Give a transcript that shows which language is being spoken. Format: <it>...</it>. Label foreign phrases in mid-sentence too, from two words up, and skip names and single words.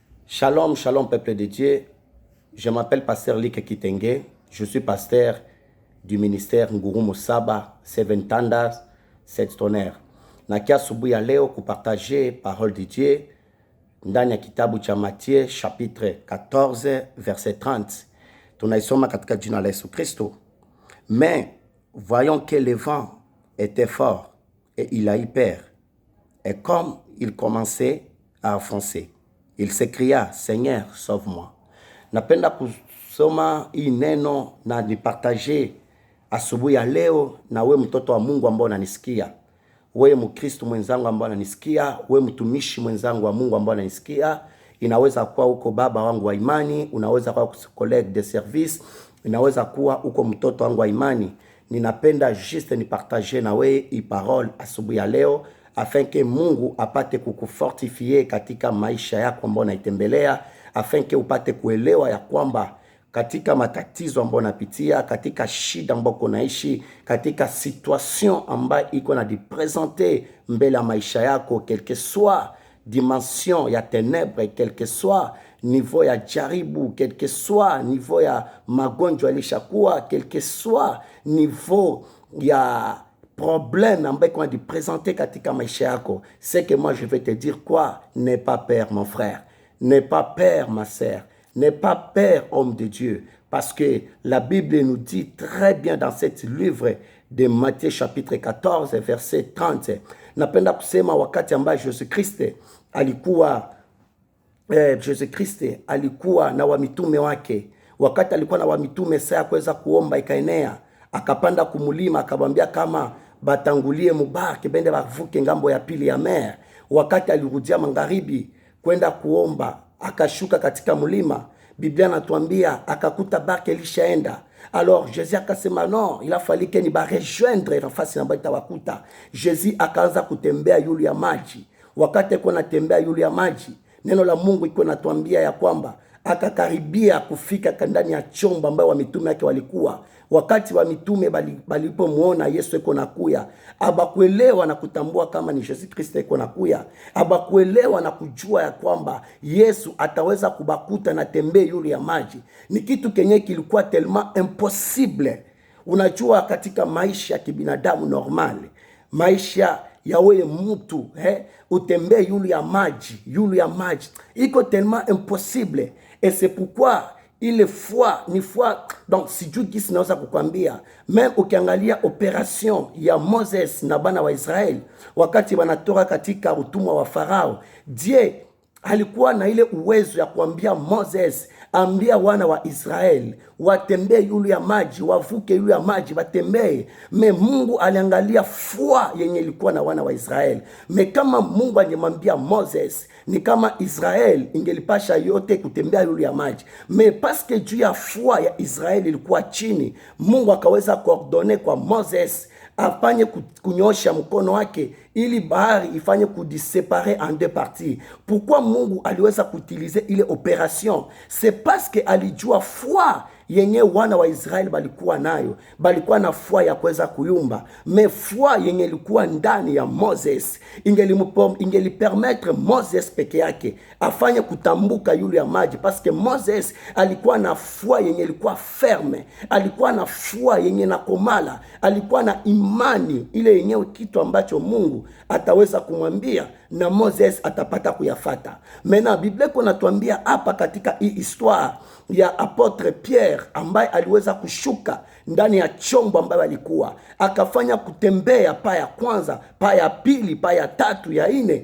<fr>Shalom, shalom peuple de Dieu. Je m'appelle pasteur Like Kitenge. Je suis pasteur du ministère Nguru Musaba, Seven Thunders, Sept Tonnerres.</fr> <sw>Nakia asubuhi ya leo kupartager</sw> <fr>parole de Dieu</fr> <sw>ndani ya kitabu cha Matthieu</sw> <fr>chapitre 14 verset 30.</fr> <sw>Tunaisoma katika jina la Yesu Kristo.</sw> <fr>Mais voyons que le vent était fort et il a eu peur. Et comme il commençait à avancer, il s'écria, Seigneur, sauve-moi.</fr> <sw>Napenda kusoma hii neno na nipartager asubuhi ya leo na we mtoto wa Mungu ambao unanisikia. We Mkristo mwenzangu ambao unanisikia, we mtumishi mwenzangu wa Mungu ambao unanisikia. Inaweza kuwa uko baba wangu wa imani, unaweza kuwa</sw> <fr>collègue de service,</fr> <sw>inaweza kuwa uko mtoto wangu wa imani. Ninapenda juste nipartager na we hii parole asubuhi ya leo</sw> <fr>afin que</fr> <sw>Mungu apate kukufortifie katika maisha yako ambayo unaitembelea,</sw> <fr>afin</fr> <sw>que upate kuelewa ya kwamba katika matatizo ambayo unapitia, katika shida ambayo unaishi, katika situation ambayo iko na dipresenter mbele ya maisha yako,</sw> <fr>quel que soit dimension ya ténèbres, quel que soit niveau ya jaribu, quel que soit niveau</fr> <sw>ya magonjwa alishakuwa,</sw> <fr>quel que soit niveau ya problème ambayo qu'on a présenter</fr> <sw>katika maisha yako,</sw> <fr>c'est que moi je vais te dire quoi? N'aie pas peur mon frère, n'aie pas peur ma sœur, n'aie pas peur homme de Dieu, parce que la Bible nous dit très bien dans cet livre de Matthieu chapitre 14 verset 30.</fr> <sw>Napenda kusema wakati ambaye Jésus Christ alikuwa na wamitume wake, wakati alikuwa na wamitume saa kuweza kuomba ikaenea, akapanda kumulima akamwambia kama batangulie mubaki bende bavuke ngambo ya pili ya mer. Wakati alirudia magharibi kwenda kuomba, akashuka katika mulima, Biblia natuambia akakuta barke lishaenda.</sw> <fr>Alors Jésus akasema non, il a fallu que ni ba rejoindre</fr> <sw>nafasi ambayo itawakuta. Jésus akaanza kutembea yule ya maji. Wakati alikuwa anatembea yule ya maji, neno la Mungu iko natuambia ya kwamba akakaribia kufika ndani ya chombo ambayo wa mitume yake walikuwa. Wakati wa mitume balipomuona Yesu eko nakuya, abakuelewa na kutambua kama ni Yesu Kristo eko nakuya, abakuelewa na kujua ya kwamba Yesu ataweza kubakuta na tembea yule ya maji. Ni kitu kenye kilikuwa</sw> <fr>tellement impossible.</fr> <sw>Unajua katika maisha ya kibinadamu normal, maisha ya wewe mtu utembee yule ya maji iko</sw> <fr>tellement impossible. Et c'est pourquoi ile foi ni foi.</fr> <sw>Donc sijui kisi naweza kukwambia, même ukiangalia operation ya Moses na bana wa Israel wakati wanatoka katika utumwa wa Farao, Dieu alikuwa na ile uwezo ya kuambia Moses, ambia wana wa Israel watembee yule ya maji, wavuke yule ya maji watembee. Me Mungu aliangalia foi yenye ilikuwa na wana wa Israel. Me kama Mungu angemwambia Moses, ni kama Israel ingelipasha yote kutembea yule ya maji. Me paske juu ya foi ya Israel ilikuwa chini, Mungu akaweza kuordone kwa Moses afanye kunyosha mkono wake ili bahari ifanye kudisepare</sw> <fr>en deux parties.</fr> <sw>Pourquoi Mungu aliweza kutilize ile operation?</sw> <fr>C'est parce que</fr> <sw>alijua foi yenye wana wa Israeli balikuwa nayo, balikuwa na foi ya kuweza kuyumba. Me foi yenye ilikuwa ndani ya Moses ingelipermettre Moses peke yake afanye kutambuka yule ya maji, parce que Moses alikuwa na foi yenye ilikuwa ferme, alikuwa na foi yenye na komala, alikuwa na imani ile yenye kitu ambacho Mungu ataweza kumwambia na Moses atapata kuyafata. Mena Biblia kuna tuambia hapa katika hii histoire ya apotre Pierre ambaye aliweza kushuka ndani ya chombo ambayo alikuwa akafanya kutembea pa ya kwanza, pa ya pili, pa ya tatu, ya ine.</sw>